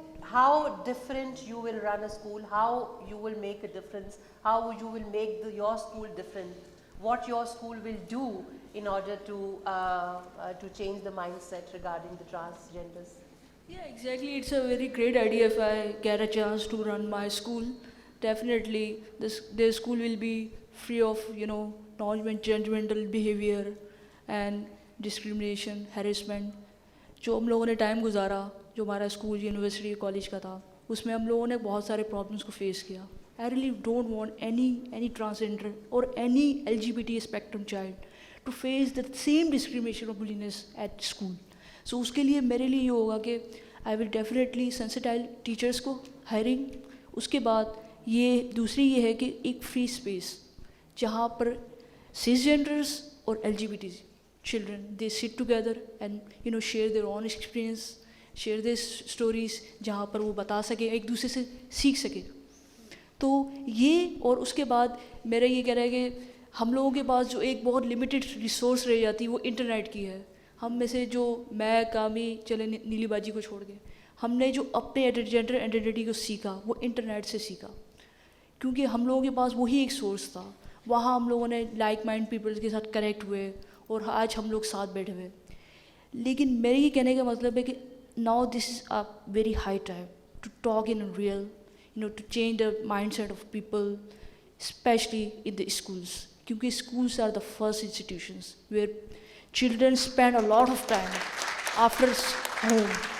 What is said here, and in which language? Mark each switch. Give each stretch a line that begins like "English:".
English: how different you will run a school, how you will make a difference, how you will make your school different, what your school will do in order to change the mindset regarding the transgenders. Yeah, exactly. It's a very great idea if I get a chance to run my school. Definitely, their school will be free of, non-judgmental behavior and discrimination, harassment.
Hindi: जो हम लोगों ने time गुजारा, जो हमारा school, university, college का था, उसमें हम लोगों ने बहुत सारे प्रॉब्लम्स को फेस किया.
English: I really don't want any transgender or any LGBT spectrum child to face the same discrimination or bulliness at school.
Hindi: So उसके लिए मेरे लिए ये होगा कि
English: I will definitely sensitize teachers
Hindi: को hiring. उसके बाद ये दूसरी ये है कि एक फ्री स्पेस जहाँ पर cisgenders और
English: LGBT children they sit together and share their own experience, share their stories,
Hindi: जहाँ पर वो बता सके, एक दूसरे से सीख सके. तो ये और उसके बाद मेरा ये कह रहा है कि हम लोगों के पास जो एक बहुत लिमिटेड रिसोर्स रह जाती है वो इंटरनेट की है. हम में से जो मैं कामी चले नीली बाजी को छोड़ के हमने जो अपने जेंडर आइडेंटिटी को सीखा वो इंटरनेट से सीखा, क्योंकि हम लोगों के पास वही एक सोर्स था. वहाँ हम लोगों ने लाइक माइंड पीपल्स के साथ कनेक्ट हुए और आज हम लोग साथ बैठे हुए. लेकिन मेरे ये कहने का मतलब है कि
English: Now this is a very high time to talk in real, to change the mindset of people, especially in the schools. Kyunki schools are the first institutions where children spend a lot of time after home.